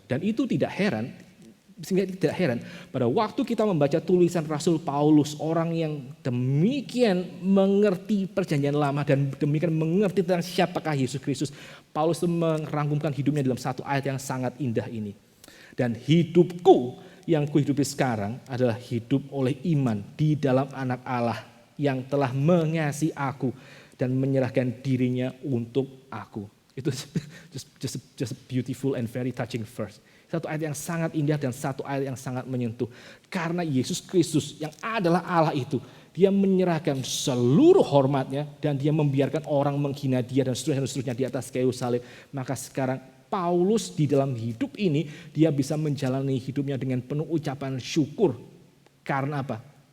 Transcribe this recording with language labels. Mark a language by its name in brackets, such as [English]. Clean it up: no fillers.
[Indonesian] Dan itu tidak heran, sehingga tidak heran pada waktu kita membaca tulisan Rasul Paulus, orang yang demikian mengerti perjanjian lama dan demikian mengerti tentang siapakah Yesus Kristus, Paulus itu merangkumkan hidupnya dalam satu ayat yang sangat indah ini. Dan hidupku yang kuhidupi sekarang adalah hidup oleh iman di dalam Anak Allah yang telah mengasihi aku dan menyerahkan dirinya untuk aku. Itu [English] just beautiful and very touching verse. [Indonesian] Satu ayat yang sangat indah dan satu ayat yang sangat menyentuh. Karena Yesus Kristus yang adalah Allah itu, dia menyerahkan seluruh hormatnya dan dia membiarkan orang menghina dia dan seterusnya di atas kayu salib. Maka sekarang Paulus di dalam hidup ini, dia bisa menjalani hidupnya dengan penuh ucapan syukur. Karena apa?